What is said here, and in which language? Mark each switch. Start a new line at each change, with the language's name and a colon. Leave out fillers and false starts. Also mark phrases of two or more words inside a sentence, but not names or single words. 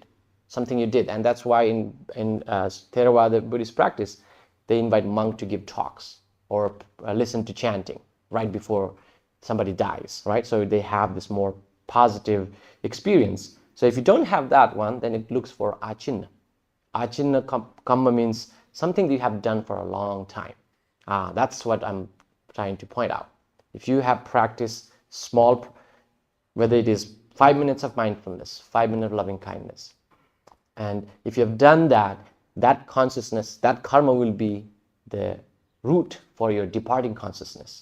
English: Something you did. And that's why in Theravada Buddhist practice, they invite monk to give talks or listen to chanting right before somebody dies, right? So they have this more positive experience. So if you don't have that one, then it looks for achinna.
Pali: Achinna kamma
English: means something that you have done for a long time. That's what I'm trying to point out. If you have practiced small, whether it is 5 minutes of mindfulness, 5 minutes of loving kindness, and if you have done that, that consciousness, that karma will be the root for your departing consciousness.